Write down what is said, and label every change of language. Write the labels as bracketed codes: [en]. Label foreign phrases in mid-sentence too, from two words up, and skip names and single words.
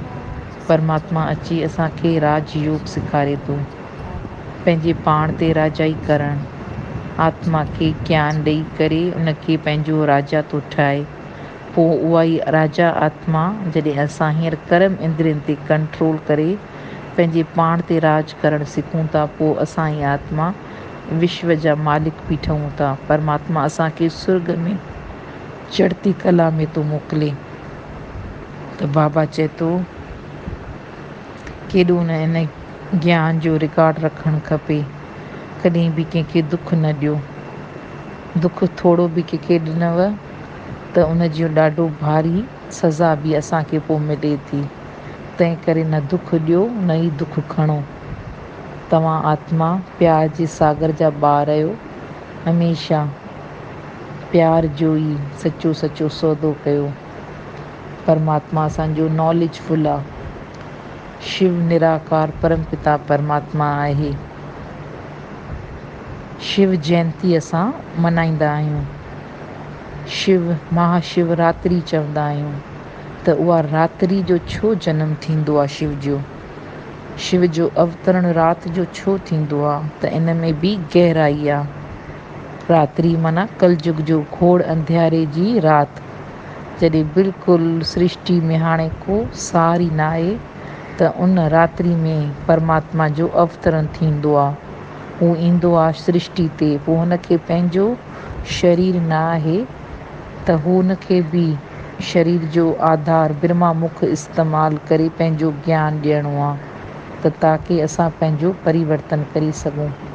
[sd] परमात्मा अची असांखे राजयोग सेखारे थो, पंहिंजे पाण ते राजाई करणु, आत्मा खे ज्ञान ॾेई करे उनखे पंहिंजो राजा थो ठाहे। पोइ उहा ई राजा आत्मा जॾहिं असां हींअर कर्म इंद्रियनि ते कंट्रोल करे पंहिंजे पाण ते राज करणु सिखूं था, पोइ असां ई आत्मा विश्व जा मालिक बि ठहूं था। परमात्मा असांखे स्वर्ग में चढ़ती कला में थो मोकिले। त बाबा चए थो केॾो न इन ज्ञान जो रिकॉर्ड रखणु खपे। कॾहिं बि कंहिंखे दुख न ॾियो। दुख थोरो बि कंहिंखे ॾिनव त उन जो ॾाढो भारी सज़ा बि असांखे पोइ मिले थी। तंहिं करे न दुख ॾियो न ई दुख खणो। तव्हां आत्मा प्यार जे सागर जा ॿार आहियो। हमेशह प्यार जो ई सचो सौदो कयो। परमात्मा असांजो नॉलेजफुल आहे। शिव निराकार परमपिता परमात्मा आहे। शिव जयंती असां मल्हाईंदा आहियूं। शिव महाशिवरात्रि चवंदा आहियूं। त उहा रात्रि जो छो जनमु थींदो आहे शिव जो अवतरण राति जो छो थींदो आहे? त इन में बि गहराई आहे। रात्रि माना कलयुग जो घोड़ अंधियारे जी राति, जॾहिं बिल्कुलु सृष्टि में हाणे को सार ई न आहे, त उन रात्रि में परमात्मा जो अवतरण थींदो आहे। हू ईंदो आहे सृष्टि ते। पोइ हुनखे पंहिंजो शरीर न आहे, त हू हुनखे बि शरीर जो आधार ब्रह्मा मुख इस्तेमालु करे पंहिंजो ज्ञान ॾियणो आहे, त ताकी असां पंहिंजो परिवर्तन करे सघूं।